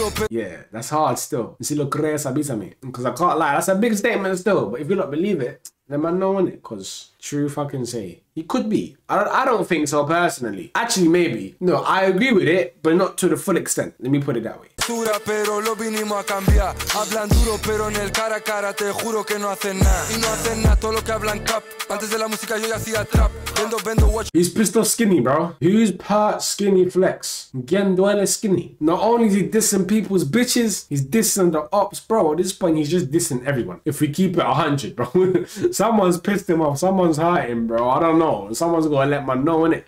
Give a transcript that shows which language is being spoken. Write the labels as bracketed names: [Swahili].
[English] Yeah, that's hard still. You see, look, because I can't lie, that's a big statement still. But if you don't believe it, then man know it. Because truth I can say, he could be. I don't think so personally. Actually, maybe. No, I agree with it, but not to the full extent. Let me put it that way. [Spanish] Pero lo vinimos a cambiar. Hablan duro, pero en el cara a cara te juro que no hacen nada. Y no hacen nada, todo lo que hablan cap. Antes de la música yo ya hacía trap. Vendo, watch. [English] He's pissed off skinny, bro. Who's part skinny flex? Again, duele skinny. Not only is he dissing people's bitches, he's dissing the ops, bro. At this point, he's just dissing everyone. If we keep it 100, bro. Someone's pissed him off. Someone's hurting, bro. I don't know. Someone's gonna let man know, innit?